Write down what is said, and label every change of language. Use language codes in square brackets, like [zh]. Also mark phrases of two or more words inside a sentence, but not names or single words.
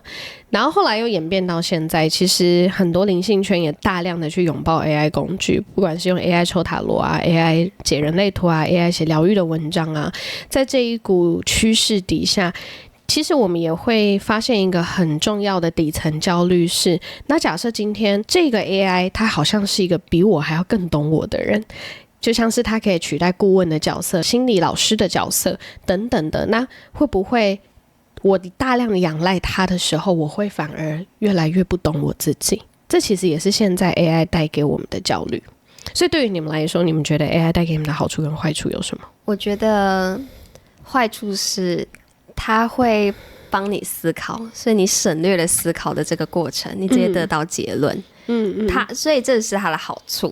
[zh] 然後後來又演變到現在，其實很多靈性圈也大量的去擁抱 AI 工具，不管是用 AI 抽塔羅啊， AI 解人類圖啊， AI 寫療癒的文章啊，在這一股趨勢底下，其實我們也會發現一個很重要的底層焦慮是，那假設今天這個 AI 它好像是一個比我還要更懂我的人，就像是他可以取代顧問的角色、心理老師的角色等等的，那會不會我大量的仰賴他的時候，我會反而越來越不懂我自己？這其實也是現在 AI 帶給我們的焦慮。所以對於你們來說，你們覺得 AI 帶給你們的好處跟壞處有什麼？我覺得壞處是它會幫你思考，所以你省略了思考的這個過程，你直接得到結論。所以這是它的好處。